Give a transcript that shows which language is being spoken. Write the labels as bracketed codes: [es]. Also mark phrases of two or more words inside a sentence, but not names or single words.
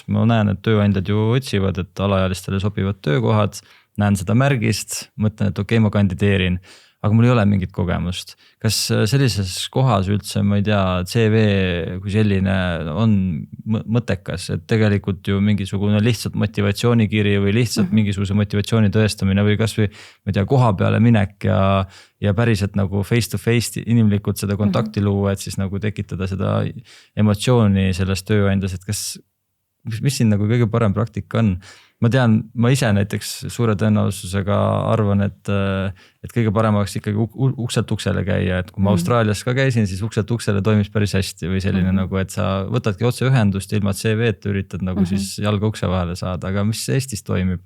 [et] Ma näen, et tööandjad ju otsivad, et alaealistele sobivad töökohad, näen seda märgist, mõtlen, et okei, ma kandideerin, aga mul ei ole mingit kogemust. Kas sellises kohas üldse, ma ei tea, CV kui selline on mõttekas, et tegelikult ju mingisugune lihtsalt motivatsioonikiri või lihtsalt mingisuguse motivatsiooni tõestamine või kas või, ma ei tea, koha peale minek ja päriselt nagu [en] face to face [et] inimlikult seda kontakti luua, et siis nagu tekitada seda emotsiooni selles tööandjas, et mis siin nagu kõige parem praktika on? Ma tean, ma ise näiteks suure tõenäosusega arvan, et kõige parem oleks ikkagi ukselt uksele käia, et kui ma Austraalias ka käisin, siis ukselt uksele toimis päris hästi või selline nagu, et sa võtadki otse ühendust ilma CV-t üritad nagu siis jalga ukse vahele saada, aga mis Eestis toimib?